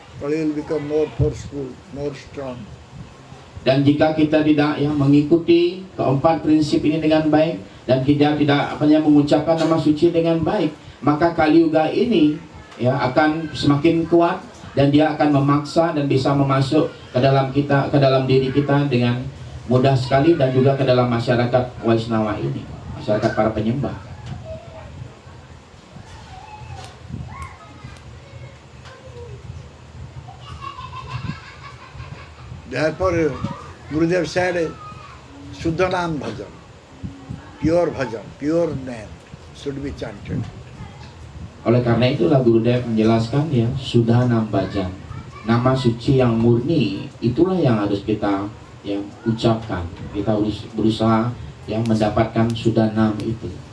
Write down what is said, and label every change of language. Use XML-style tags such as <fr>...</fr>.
<en>Kali will become more forceful, more strong.</en> <id>Dan jika kita tidak mengikuti keempat prinsip ini dengan baik, dan kita tidak mengucapkan nama suci dengan baik, maka Kali Yuga ini akan semakin kuat, dan dia akan memaksa dan bisa memasuk ke dalam diri kita dengan mudah sekali, dan juga ke dalam masyarakat Waisnawa ini, masyarakat para penyembah.</id> <en>Therefore, Gurudev said, Suddhanam Bhajan. pure bhajan, pure name should be chanted.</en> <id>Oleh karena itulah Gurudev menjelaskan ya, Sudhanam Bhajan, nama suci yang murni, itulah yang harus kita yang ucapkan. Kita harus berusaha yang mendapatkan Sudhanam itu.</id>